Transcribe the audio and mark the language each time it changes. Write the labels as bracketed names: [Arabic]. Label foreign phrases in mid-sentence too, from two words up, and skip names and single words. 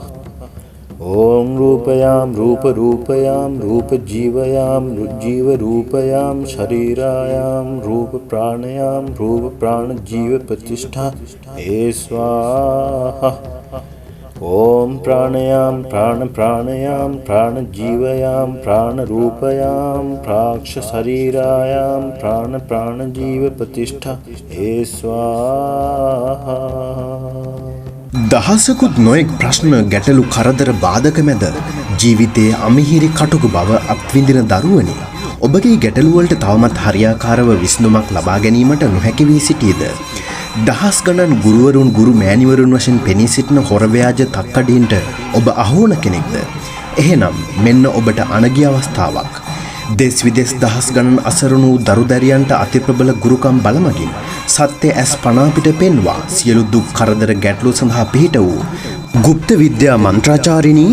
[Sanskrit] ॐ रूपयां रूपरूपयां रूपजीवयां जीवरूपयां शरीरायां रूपप्राणयां रूपप्राणजीवप्रतिष्ठा हे स्वाहा। ॐ प्राणयां प्राणप्राणयां प्राणजीवयां प्राणरूपयां प्राक्षशरीरायां प्राणप्राणजीवप्रतिष्ठा हे स्वाहा। [Sinhala] දහසකුත් නොයෙක් ප්‍රශ්න ගැටලු කරදර බාධක මැද ජීවිතයේ අමිහිරි කටුකු බව අත්විඳින දරුවනි ඔබගේ ගැටලුවලට තවමත් හරියාකාරව විසඳුමක් ලබා ගැනීමට නොහැකි වී සිටියේද දහස් ගණන් ගුරුවරුන් ගුරු මෑණිවරුන් වශයෙන් පෙනී සිටින හොරව්‍යාජ තක්කඩීන්ට ඔබ අහුවන කෙනෙක්ද එහෙනම් මෙන්න ඔබට අනගිය අවස්ථාවක් දෙස් විදෙස් දහස් ගණන් අසරණු දරුදැරියන්ට අතිප්‍රබල ගුරුකම් බලමගින් සත්‍ය ඇස් පනා පිට පෙන්වා සියලු දුක් කරදර ගැටලු සඳහා පිහිට වූ গুপ্ත විද්‍යා මන්ත්‍රාචාරිණී